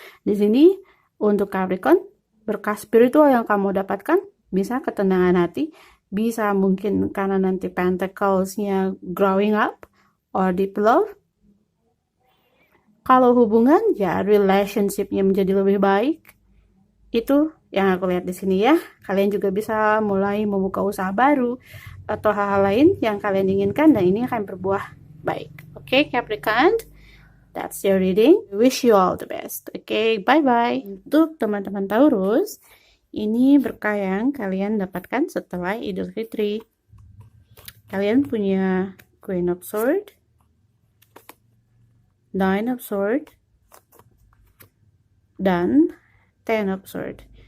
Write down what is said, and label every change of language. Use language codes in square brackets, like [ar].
[id] Di sini untuk Capricorn, berkah spiritual yang kamu dapatkan bisa ketenangan hati, bisa mungkin karena nanti pentacles-nya [en] growing up or deep love. [id] Kalau hubungan ya relationship-nya menjadi lebih baik. Itu yang aku lihat di sini ya. Kalian juga bisa mulai membuka usaha baru atau hal-hal lain yang kalian inginkan dan ini akan berbuah baik. Oke, [en] Capricorn, that's your reading. Wish you all the best. [id] Oke, [en] bye-bye. [id] Untuk teman-teman Taurus, ini berkah yang kalian dapatkan setelah Idul Fitri. Kalian punya Queen of Swords, Nine of Swords, dan Ten of Swords.